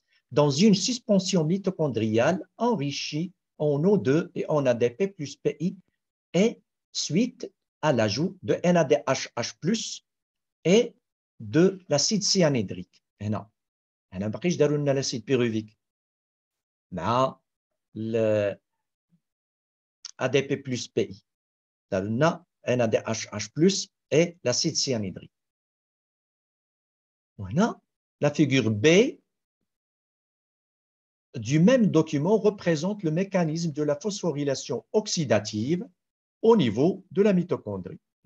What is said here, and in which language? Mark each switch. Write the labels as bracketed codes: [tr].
[fr] Dans une suspension mitochondriale enrichie en O2 et en ADP plus PI et suite à l'ajout de NADH+ et de l'acide cyanhydrique. [ar] هنا ما بقيش داروا لنا l'acide pyruvique مع ADP plus PI. داروا لنا NADH+ et l'acide cyanhydrique. [fr] Voilà. La figure B du même document représente le mécanisme de la phosphorylation oxydative au niveau de la mitochondrie.